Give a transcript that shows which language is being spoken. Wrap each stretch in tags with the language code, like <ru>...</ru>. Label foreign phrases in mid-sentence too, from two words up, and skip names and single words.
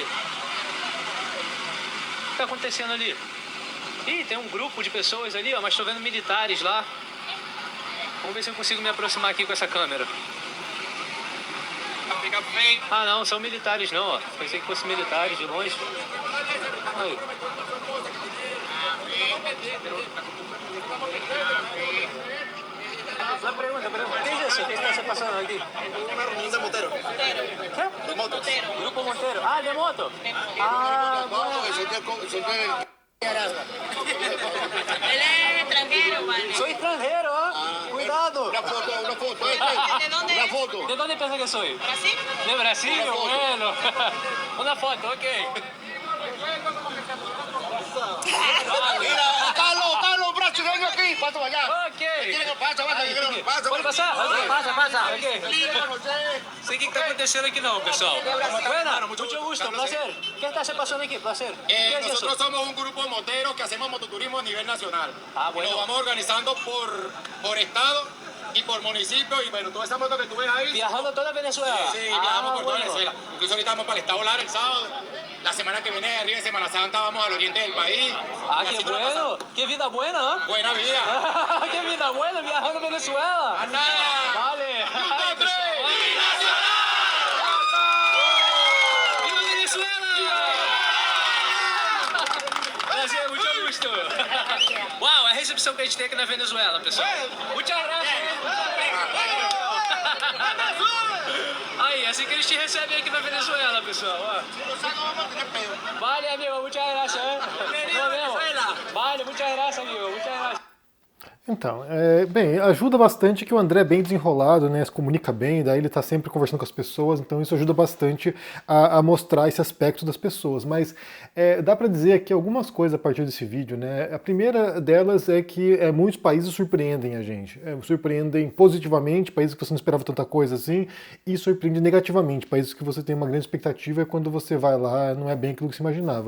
<pt>O que está acontecendo ali? Ih, tem um grupo de pessoas ali, ó, mas estou vendo militares lá. Vamos ver se eu consigo me aproximar aqui com essa câmera. Ah, não, são militares não, ó. Pensei que fosse militares de longe. Aí.</pt> <es>Una pregunta. ¿Qué es eso? ¿Qué está pasando aquí? Una reunión de moteros. ¿Qué? De motos. Grupo Montero. Ah, de moto. Ah, bueno. Él es extranjero, vale. Soy extranjero, ¿eh? Cuidado. Una foto. ¿De dónde Una es? foto. ¿De dónde piensa que soy? ¿Brasil? De Brasil, Una foto. bueno. Una foto, ok. Mira, Carlos, brasileño aquí. Pasa allá. Ok. Pasa.</es> <pt>Pode passar? Ok.</pt> <es>Pasa. Ok.</es> <pt>Sei o que está acontecendo aqui não, pessoal.</pt> <es>Bueno, mucho gusto, placer. ¿Qué está se pasando aquí? Placer. ¿Qué es eso? Nosotros somos un grupo de moteros que hacemos mototurismo a nivel nacional. Ah, bueno. Lo vamos organizando por estado y por municipio. Y bueno, toda esa moto que tú ves ahí. Viajando toda Venezuela. Sí, viajamos por toda bueno. Venezuela. Incluso ahorita vamos para el estado Lara el sábado. La semana que viene, arriba de Semana Santa, vamos al oriente del país. Ah, Y qué así nos la bueno. pasamos. Qué vida buena, ¿eh? Buena vida. Qué vida buena viajando a Venezuela. ¡Anda! Vale. ¡Un, dos, tres! ¡Viva Venezuela!</es> <pt>Prazer, muito gusto. Uau, a recepção que a gente tem aqui na Venezuela, pessoal.</pt> <es>Muchas gracias.</es> <pt>Aí, assim que eles te recebem aqui na Venezuela, pessoal. Ó.</pt> <es>Vale, amigo, muchas gracias. Nos vemos. Vale, muchas gracias, amigo. Muchas gracias.</es> <pt>Então, bem, ajuda bastante que o André é bem desenrolado, né, se comunica bem, daí ele está sempre conversando com as pessoas, então isso ajuda bastante a mostrar esse aspecto das pessoas. Mas dá para dizer aqui algumas coisas a partir desse vídeo, né? A primeira delas é que muitos países surpreendem a gente, surpreendem positivamente, países que você não esperava tanta coisa assim, e surpreende negativamente, países que você tem uma grande expectativa e quando você vai lá não é bem aquilo que se imaginava.</pt>